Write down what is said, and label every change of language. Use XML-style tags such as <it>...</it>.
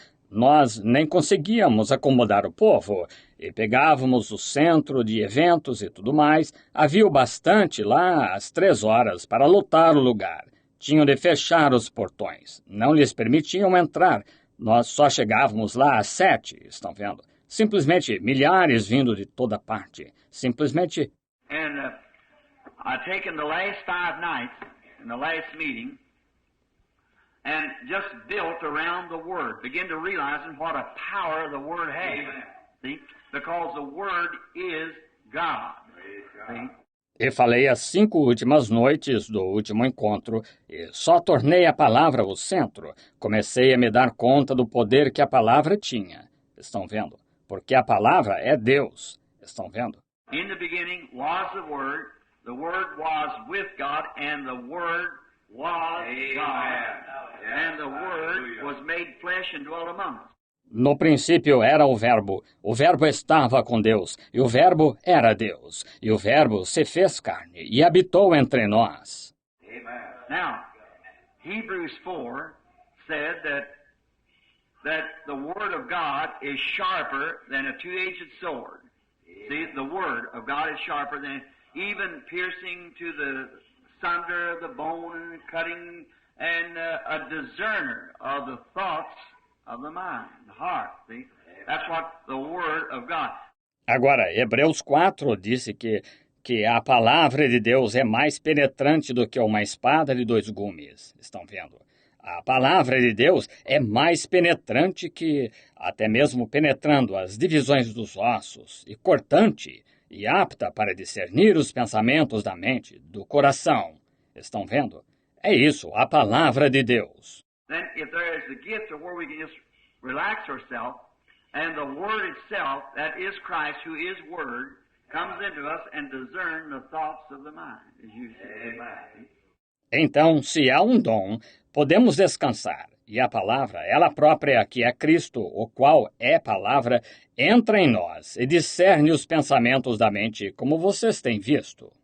<pt>Nós nem conseguíamos acomodar o povo e pegávamos o centro de eventos e tudo mais. Havia o bastante lá às 3 horas para lotar o lugar. Tinham de fechar os portões. Não lhes permitiam entrar. Nós só chegávamos lá às 7, estão vendo? Simplesmente milhares vindo de toda parte. Simplesmente...</pt> <en>And I've taken the last 5 nights in the last meeting and just built around the Word. Begin to realizing what a power the Word has. See? Because the Word is God. See?</en> <pt>E falei as 5 últimas noites do último encontro e só tornei a palavra o centro. Comecei a me dar conta do poder que a palavra tinha. Estão vendo? Porque a palavra é Deus. Estão vendo?</pt> <en>In the beginning was the Word was with God, and the Word was God. And the Word was made flesh and dwelt among us.</en> <pt>No princípio era o Verbo estava com Deus, e o Verbo era Deus, e o Verbo se fez carne e habitou entre nós. Amen.</pt> <en>Now, Hebrews 4 said that the Word of God is sharper than a two-edged sword. See, the Word of God is sharper than even piercing to the sunder of the bone and cutting and a discerner of the thoughts of the mind, the heart. See? That's what the Word of God.</en> <pt>Agora, Hebreus 4 disse que a palavra de Deus é mais penetrante do que uma espada de 2 gumes. Estão vendo? A palavra de Deus é mais penetrante que, até mesmo penetrando as divisões dos ossos, e cortante, e apta para discernir os pensamentos da mente, do coração. Estão vendo? É isso, a palavra de Deus.</pt> <en>Then if there is the gift of where we can just relax ourselves, and the Word itself, that is Christ, who is Word, comes into us and discern the thoughts of the mind, as you say. Amen.</en> <pt>Então, se há um dom, podemos descansar, e a palavra, ela própria, que é Cristo, o qual é palavra, entra em nós e discerne os pensamentos da mente, como vocês têm visto.</pt>